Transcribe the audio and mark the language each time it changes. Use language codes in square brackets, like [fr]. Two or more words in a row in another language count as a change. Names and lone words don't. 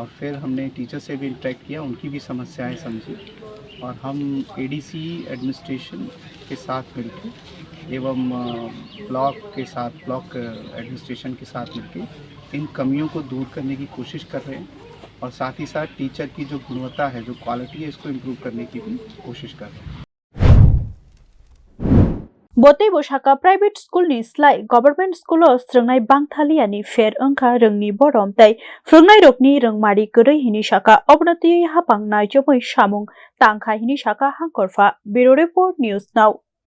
[hi] फिर हमने टीचर से भी इंटरेक्ट किया, उनकी भी समस्याएं समझी और हम [en] ADC administration [hi] के साथ मिलकर एवं ब्लॉक के साथ [en] block administration [hi] के साथ मिलकर इन कमियों को दूर करने की कोशिश कर रहे हैं और साथ ही साथ टीचर की जो गुणवत्ता है, जो क्वालिटी है, इसको इम्प्रूव करने की भी कोशिश कर रहे हैं। [trp] Bote Boshaka [en] Private School [trp] ni Slai [en] Government School [trp] of Strungnai Bangthali ani Fair Angka Rungni Borom Tai Frungnai Rokni Rungmari Gurui Hini Shaka Obnati Hapang Nai Jomoi Shamung Tangkha Hini Shaka Hangkorfa [en] Bureau Report News Now